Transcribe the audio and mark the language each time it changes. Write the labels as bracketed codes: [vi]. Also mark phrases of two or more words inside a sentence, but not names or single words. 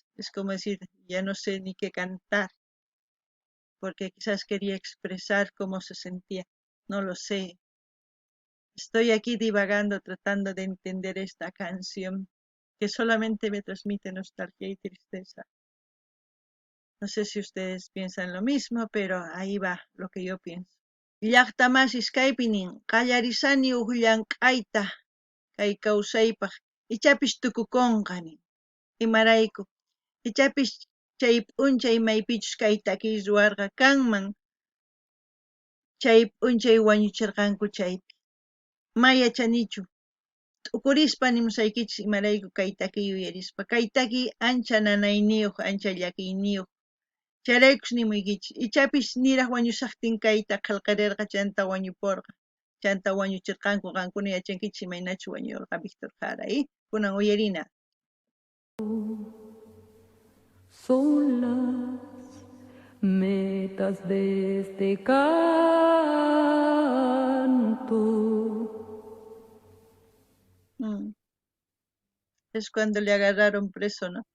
[es] Es como decir, ya no sé ni qué cantar, porque quizás quería expresar cómo se sentía. No lo sé. Estoy aquí divagando, tratando de entender esta canción, que solamente me transmite nostalgia y tristeza. No sé si ustedes piensan lo mismo, pero ahí va lo que yo pienso. [qu] Llaqtamas kaypinin qallarisani huk llank'ayta kay kawsaypaq ichapis tukukunqani imarayku ichapis chay p'unchay maypichus kay takiy ruwarqa kanman chay p'unchay wañuchirqanku chaypi mayachanichu t'ukurispa nimusaykichis imarayku kay takiy uyarispa kay takiy ancha nanayniyuq ancha llakiyniyuq chayraykus nimuykichis ichapis niraq wañusaqtin kayta qillqirirqa chanta wañupurqa chanta wañuchirqanku qankuna yachankichis imaynachu wañurqa Víctor Jara kunan uyarina. [es] Son las metas de este canto. Es cuando le agarraron preso, ¿no?